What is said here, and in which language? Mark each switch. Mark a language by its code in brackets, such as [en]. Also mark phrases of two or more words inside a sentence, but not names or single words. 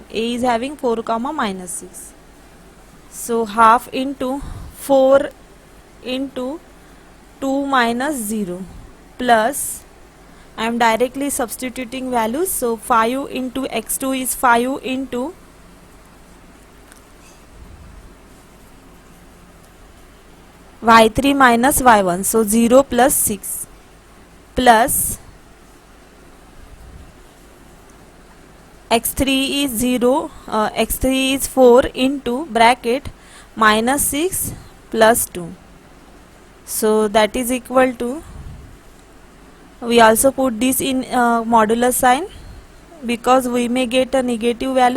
[en] A is having 4 comma minus 6. So half into 4 into 2 minus 0 plus I am directly substituting values. So 5 into x2 is 5 into y3 minus y1. So 0 plus 6 plus x3 is 0, x3 is 4 into bracket minus 6 plus 2. So that is equal to, we also put this in modulus sign because we may get a negative value.